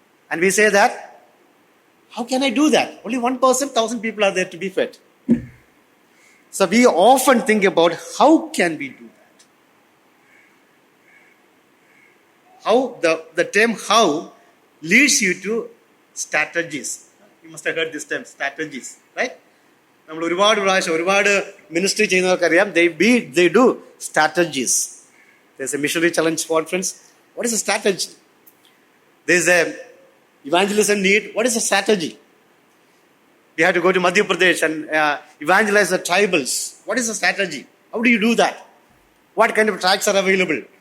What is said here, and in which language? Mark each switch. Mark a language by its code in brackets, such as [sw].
[en] And we say that, how can I do that? Only one person, 1,000 people are there to be fed. So we often think about how can we do that? How the term how leads you to strategies. You must have heard this term, strategies, right? [ml] നമ്മൾ ഒരുപാട് ministry ചെയ്യുന്നവർക്കറിയാം, [en] they do strategies. There's a missionary challenge conference. What is a strategy? There's a evangelism need. What is a strategy? We have to go to Madhya Pradesh and evangelize the tribals. What is a strategy? How do you do that? What kind of tracts are available?